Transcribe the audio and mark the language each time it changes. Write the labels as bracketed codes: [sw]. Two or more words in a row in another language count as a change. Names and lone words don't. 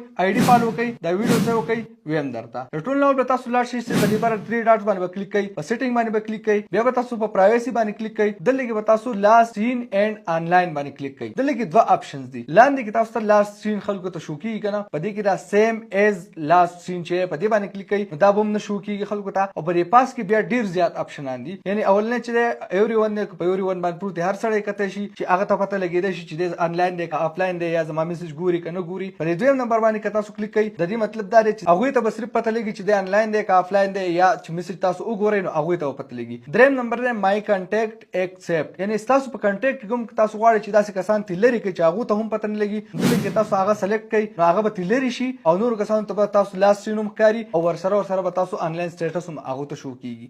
[ps] آی ډي فالو کوئ، دا ویډیو څه وکئ ویم درته. د ټول نور به تاسو لاړ شئ چې په دې بره 3 ډاټس باندې به کلیک کوئ، په سیټینګ باندې به کلیک کوئ، بیا به تاسو په پرایوسي باندې کلیک کوئ، دلته کې به تاسو [en] last seen and online [ps] باندې کلیک کوئ. دلته کې دوه آپشنز دي، لاندې کې تاسو ته [en] last seen [ps] خلکو ته شو کیږي که نه، په دې کې دا [en] same as last seen [ps] چې په دې باندې کلیک کوئ دا به هم نه شو کیږي خلکو ته. او په دې پاس کې بیا ډېر زیات آپشنان دي، یعنې اولنی چې دی [en] every one [ps] دی، په [en] every one [ps] باندې پروت دی، هر سړی کتی شي چې هغه ته پته لګېدی شي چې دی آنلاین دی که آفلاین دی یا زما میسج ګوري که نه ګوري. په دې دویم نمبر باندې که تاسو کلیک کوئ د دې مطلب دا دی چې هغوی ته به صرف پته لګي چې دی آنلاین دی که آفلاین دی، یا چې میسج تاسو وګورئ نو هغوی ته به پته لګي. دریم نمبر دی [en] my contact except, [ps] یعنې ستاسو په کنټیکټ کې کوم تاسو غواړئ چې داسې کسان ترې لرې کړئ چې هغو ته هم پته نه لګي، دلته کې تاسو هغه سلیکټ کړئ نو هغه به ترې لرې شي او نورو کسانو ته به تاسو [en] last seen [ps] هم ښکاري او ورسره به تاسو [en] online status [ps] هم هغو ته شو کیږي.